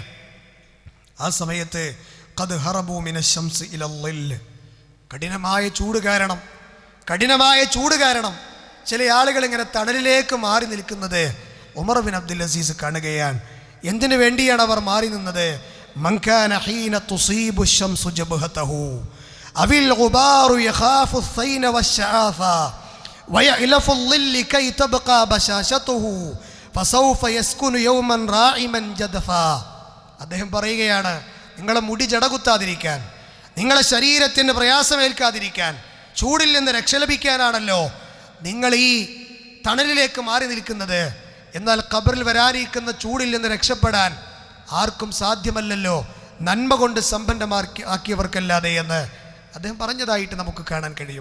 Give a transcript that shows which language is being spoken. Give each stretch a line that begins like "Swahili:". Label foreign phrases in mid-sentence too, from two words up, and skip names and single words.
Malayalam: ആ സമയത്ത്
Arabic: قد هربوا من الشمس إلى,
Malayalam: കഠിനമായ ചൂട് കാരണം ചില ആളുകൾ ഇങ്ങനെ തണലിലേക്ക് മാറി നിൽക്കുന്നത് ഉമർ ബിൻ അബ്ദുൽ അസീസ് കാണുകയാണ്. എന്തിനു വേണ്ടിയാണ് അവർ മാറി നിന്നത്?
Arabic: من كان حين تصيب الشمس جبهته أو الغبار يخاف الثين والشعاثة ويألف الظل كي تبقى بشاشته فسوف يسكن يوما راعما جدفا.
Malayalam: അദ്ദേഹം പറയുകയാണ്, നിങ്ങളെ മുടി ജടകുത്താതിരിക്കാൻ, നിങ്ങളെ ശരീരത്തിന് പ്രയാസമേൽക്കാതിരിക്കാൻ, ചൂടിൽ നിന്ന് രക്ഷ ലഭിക്കാനാണല്ലോ നിങ്ങൾ ഈ തണലിലേക്ക് മാറി നിൽക്കുന്നത്. എന്നാൽ ഖബറിൽ വരാനിരിക്കുന്ന ചൂടിൽ നിന്ന് രക്ഷപ്പെടാൻ ആർക്കും സാധ്യമല്ലല്ലോ, നന്മ കൊണ്ട് സമ്പന്നമാക്കിയവർക്കല്ലാതെ എന്ന് അദ്ദേഹം പറഞ്ഞതായിട്ട് നമുക്ക് കാണാൻ കഴിയും.